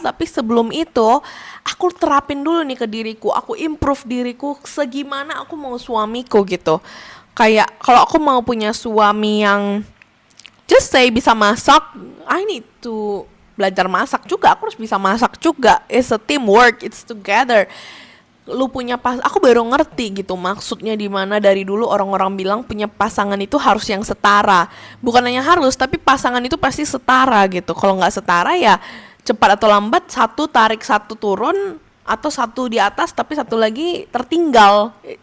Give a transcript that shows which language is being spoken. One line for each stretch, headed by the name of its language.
Indonesian: Tapi sebelum itu, aku terapin dulu nih ke diriku. Aku improve diriku segimana aku mau suamiku gitu. Kayak kalau aku mau punya suami yang just say bisa masak,
English: I need to
Indonesian: belajar masak juga. Aku harus bisa masak juga.
English: It's a teamwork, it's together.
Indonesian: Lu punya aku baru ngerti gitu maksudnya di mana. Dari dulu orang-orang bilang punya pasangan itu harus yang setara. Bukan hanya harus, tapi pasangan itu pasti setara gitu. Kalau nggak setara ya cepat atau lambat satu tarik, satu turun, atau satu di atas tapi satu lagi tertinggal.